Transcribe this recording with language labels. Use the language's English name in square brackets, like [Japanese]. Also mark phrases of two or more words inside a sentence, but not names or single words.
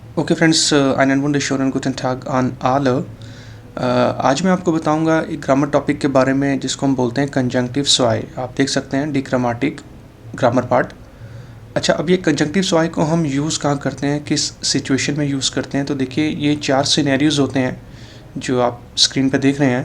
[English] Okay friends, [German] einen wunderschönen guten Tag an alle। [Hindi] आज मैं आपको बताऊंगा एक [English] grammar topic [Hindi] के बारे में जिसको हम बोलते हैं [German] Konjunktiv zwei. [Hindi] आप देख सकते हैं [English] diagrammatic grammar part. [Hindi] अच्छा, अब ये [German] Konjunktiv zwei [Hindi] को हम यूज़ कहाँ करते हैं, किस सिचुएशन में यूज़ करते हैं? तो देखिए, ये 4 सिनेरियोज होते हैं जो आप स्क्रीन पर देख रहे हैं।